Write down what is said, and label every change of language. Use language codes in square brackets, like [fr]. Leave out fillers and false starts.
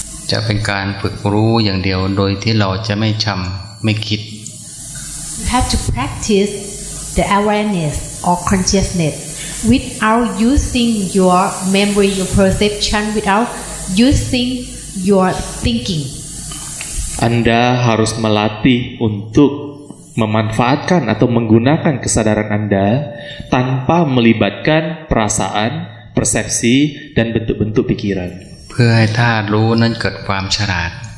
[th] จะเป็นการฝึกรู้อย่างเดียวโดยที่เราจะไม่จำไม่คิด [en] You have to practice the awareness or consciousness without using your memory, your perception, without using your thinking. [id] Anda harus melatih untuk memanfaatkan atau menggunakan kesadaran Anda tanpa melibatkan perasaan, persepsi, dan bentuk-bentuk pikiran. [th] เพื่อให้ธาตุรู้นั้นเกิดความฉลาด